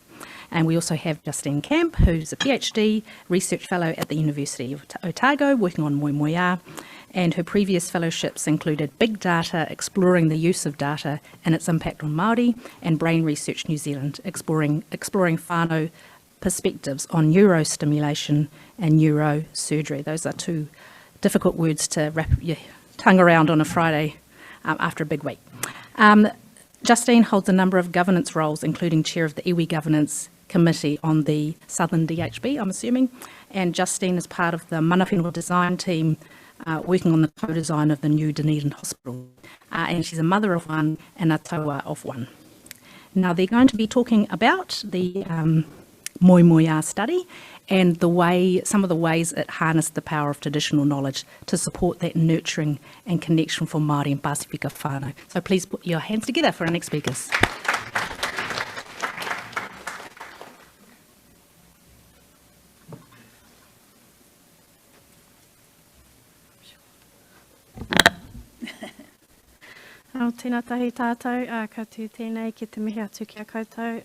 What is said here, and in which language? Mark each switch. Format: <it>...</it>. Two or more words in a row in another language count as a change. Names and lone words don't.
<en>And we also have Justine Camp, who's a PhD research fellow at the University of Otago, working on Moemoeā, and her previous fellowships included Big Data, exploring the use of data and its impact on Māori, and Brain Research New Zealand, exploring whānau perspectives on neurostimulation and neurosurgery. Those are two difficult words to wrap your tongue around on a Friday after a big week. Justine holds a number of governance roles, including chair of the iwi Governance Committee on the Southern DHB, I'm assuming, and Justine is part of the</en> <mi>mana whenua</mi> <en>design team working on the co-design of the new Dunedin Hospital. And she's a mother of one and a taua of one. Now they're going to be talking about the Moemoeā study and some of the ways it harnessed the power of traditional knowledge to support that nurturing and connection for Māori and Pasifika whānau. So please put your hands together for our next speakers.</en> <mi>Tēnā tahi tātou, koutou tēnei ki te mihi atu ki a koutou.</mi>